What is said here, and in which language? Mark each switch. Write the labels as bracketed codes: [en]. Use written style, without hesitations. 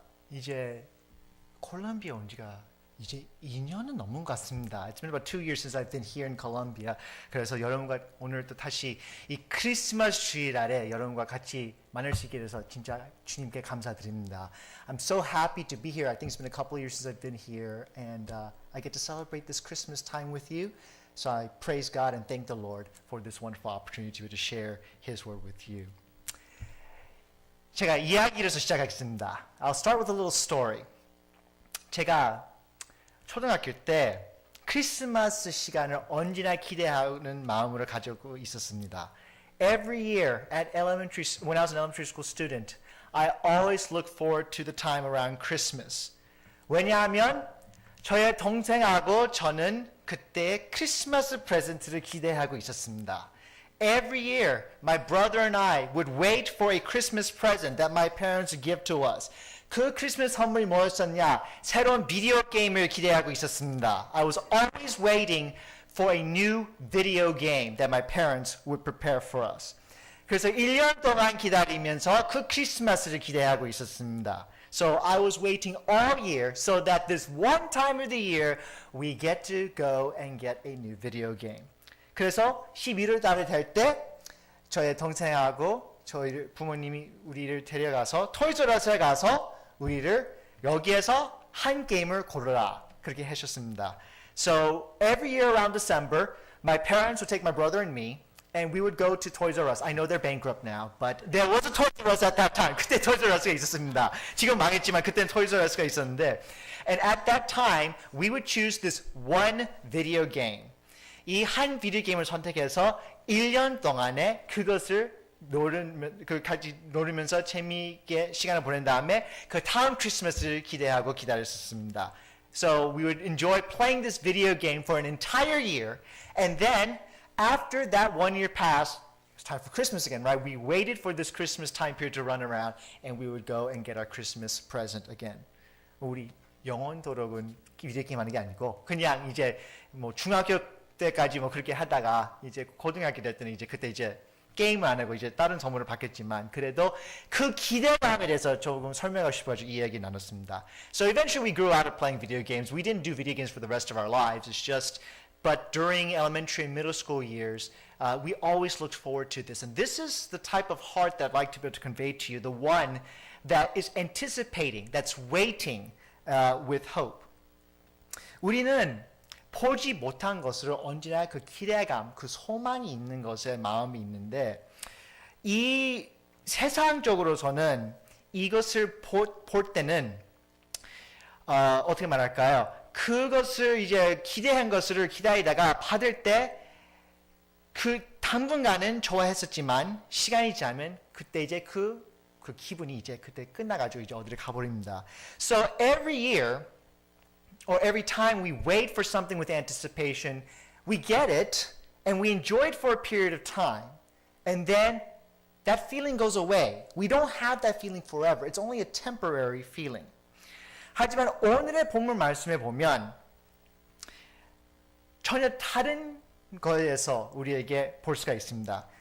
[ko] 이제 콜롬비아 온 지가 이제 2년은 넘은 것 같습니다. [en] It's been about 2 years since I've been here in Colombia. [ko] 그래서 여러분과 오늘 또 다시 이 크리스마스 주일날에 여러분과 같이 만날 수 있게 돼서 진짜 주님께 감사드립니다. [en] I'm so happy to be here. I think it's been a couple of years since I've been here, and I get to celebrate this Christmas time with you. So I praise God and thank the Lord for this wonderful opportunity to share His word with you. [ko] 제가 이야기로서 시작하겠습니다. [en] I'll start with a little story. [ko] 제가 초등학교 때 크리스마스 시간을 언제나 기대하는 마음으로 가지고 있었습니다. [en] Every year when I was an elementary school student, I always looked forward to the time around Christmas. [ko] 왜냐하면 저의 동생하고 저는 그때 크리스마스 프레젠트를 기대하고 있었습니다. [en] Every year, my brother and I would wait for a Christmas present that my parents would give to us. [ko] 그 크리스마스 선물이 뭐였었냐? 새로운 비디오 게임을 기대하고 있었습니다. [en] I was always waiting for a new video game that my parents would prepare for us. [ko] 그래서 1년 동안 기다리면서 그 크리스마스를 기대하고 있었습니다. [en] So I was waiting all year so that this one time of the year we get to go and get a new video game. [ko] 그래서 11월 달이 될 때 저의 동생하고 저희 부모님이 우리를 데려가서 토이즈러스에 가서 우리를 여기에서 한 게임을 고르라 그렇게 하셨습니다. [en] So every year around December, my parents would take my brother and me, and we would go to Toys R Us. I know they're bankrupt now, but there was a Toys R Us at that time. [ko] 그때 Toys R Us가 있었습니다. 지금 망했지만 그때는 Toys R Us가 있었는데, [en] and at that time, we would choose this one video game. [ko] 이 한 비디오 게임을 선택해서 1년 동안에 그것을 같이 노리면서 재미있게 시간을 보낸 다음에 그 다음 크리스마스를 기대하고 기다렸었습니다. [en] So we would enjoy playing this video game for an entire year, and then after that 1 year passed, it's time for Christmas again, right? We waited for this Christmas time period to run around, and we would go and get our Christmas present again. 우리 영원 도록은 비디오 게임 하는 게 아니고 그냥 이제 뭐 중학교 때까지 뭐 그렇게 하다가 이제 고등학교 될 때는 이제 그때 이제 게임을 안 하고 이제 다른 선물을 받겠지만 그래도 그 기대감에 대해서 조금 설명하고 싶어가지고 이 이야기 나눴습니다. So eventually we grew out of playing video games. We didn't do video games for the rest of our lives. It's just, but during elementary and middle school years, we always looked forward to this. And this is the type of heart that I'd like to be able to convey to you, the one that is anticipating, that's waiting with hope. [ko] 우리는 보지 못한 것으로 언제나 그 기대감, 그 소망이 있는 것에 마음이 있는데 이 세상적으로서는 이것을 볼 때는 어떻게 말할까요? 그것을 이제 기대한 것을 기다리다가 받을 때 그 당분간은 좋아했었지만 시간이 지나면 그때 이제 그 기분이 이제 그때 끝나가지고 이제 어디를 가버립니다. [en] So every year or every time we wait for something with anticipation, we get it and we enjoy it for a period of time. And then that feeling goes away. We don't have that feeling forever. It's only a temporary feeling. [ko] 하지만 오늘의 본문 말씀에 보면 전혀 다른 거에서 우리에게 볼 수가 있습니다.